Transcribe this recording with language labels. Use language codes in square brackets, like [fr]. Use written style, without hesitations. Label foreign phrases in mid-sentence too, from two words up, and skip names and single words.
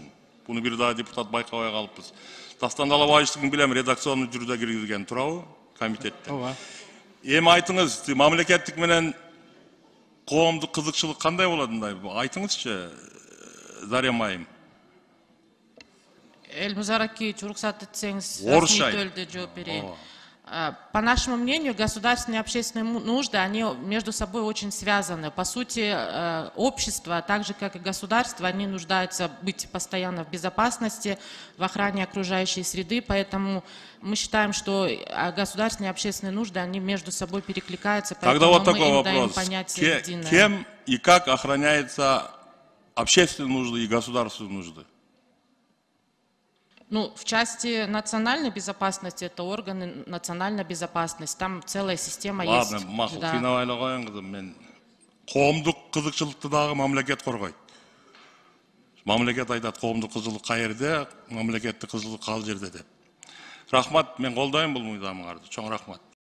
[ky] Буну бир дагы депутат байкабай калыппыз. Дастан Далабаевичтин билем редакционный түрдө киргизген, туурабы? Комитетте. Ооба. Эми айтыңыз, мамлекеттик менен коомдук кызыкчылык кандай болот мындай? Айтыңызчы, Заря Майым. Эльмирза Аракиевич, уруксат этсеңиз, расмий түрдө жооп берейин. [ru] По нашему мнению, государственные и общественные нужды, они между собой очень связаны. По сути, общество, так же как и государство, они нуждаются быть постоянно в безопасности, в охране окружающей среды. Поэтому мы считаем, что государственные и общественные нужды, они между собой перекликаются. Тогда вот мы такой им вопрос. даем понятие единое. Кем и как охраняются общественные нужды и государственные нужды? В части национальной безопасности, это органы национальной безопасности, там целая система есть. Ладно, [ky] макул, кыйнабай эле коеюн кызым, мен коомдук кызыкчылыкты дагы мамлекет коргойт. Мамлекет айтат, коомдук кызыкчылык каерде, мамлекеттик кызыкчылык кал жерде деп. Рахмат, мен колдойм бул мыйзамыңарды. Чоң рахмат.